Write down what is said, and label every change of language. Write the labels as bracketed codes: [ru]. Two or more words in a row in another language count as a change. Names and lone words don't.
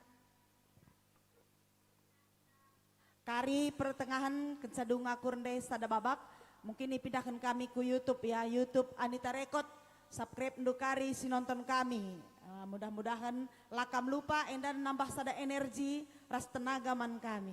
[btx] kari pertengahan kensadung ngakurnde sada babak [id] mungkin dipindahkan [btx] kami ku YouTube ya YouTube Anita Record subscribe ndukari si nonton kami. Mudah-mudahan lakam lupa endan nambah sada energi ras tenaga man kami.